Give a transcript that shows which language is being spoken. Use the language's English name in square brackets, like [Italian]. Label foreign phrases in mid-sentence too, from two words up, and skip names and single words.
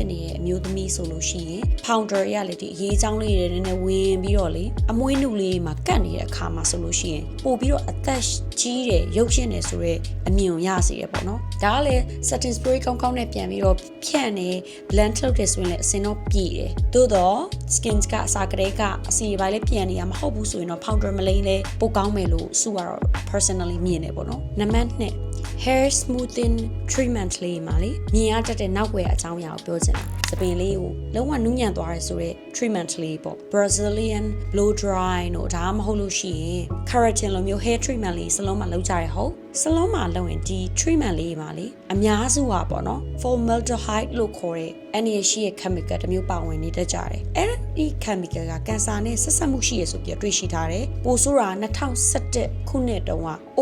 [Burmese] နေတဲ့အမျိုးသမီးဆိုလို့ရှိရင် powder ရလေဒီအရေးချောင်းလေးတွေနည်းနည်းဝင်ပြီးတော့လေအမွှေးနုလေးမှာကတ်နေတဲ့အခါမှာဆိုလို့ရှိရင်ပို့ပြီးတော့အသက်ကြီးတယ်ရုပ်ရှင်တယ်ဆိုတော့အမြင်ကိုရစေရပေါ့နော်ဒါက လည်း [English] setting spray [Burmese] ကောင်းကောင်းနဲ့ပြန်ပြီးတော့ဖြန့်နေ blend လုပ်တယ်ဆိုရင်လည်းအစင်တော့ပြည့်တယ်သို့တော့ skin ကအစာကလေးကအစီပိုင်းလေးပြန်နေရမဟုတ်ဘူးဆိုရင်တော့ powder မလိ မ့်လဲပိုကောင်းမယ်လို့စုကတော့ personally မြင်တယ်ပေါ့နော်နံပါတ် 2 [English] hair smoothing treatment [Burmese] လေးမှာလေမြင်ရတတ်တဲ့နောက်ွယ်အကြောင်းအရာကို ပြောချင်တာစပင်လေးကိုလုံးဝနူးညံ့သွားရဲဆိုတော့ treatment လေးပေါ့ [English] Brazilian blow dry [Burmese] တို့ဒါမှမဟုတ်လို့ရှိရင် keratin လိုမျိုး [English] hair treatment [Burmese] လေးစလုံးမှာလုပ်ကြရဟုတ်စလုံးမှာလုပ်ရင်ဒီ treatment လေးမှာလေအများစုကပေါ့နော် formaldehyde လို့ခေါ်တဲ့အနေရှိရဲ့ chemical တစ်မျိုးပါဝင်နေတတ်ကြတယ်အဲ့ဒီ chemical ကကင်ဆာနဲ့ဆက်ဆက်မှုရှိရဆိုပြီးတွေ့ရှိထားတယ်ပိုဆိုးတာ2017ခုနှစ်တုန်းက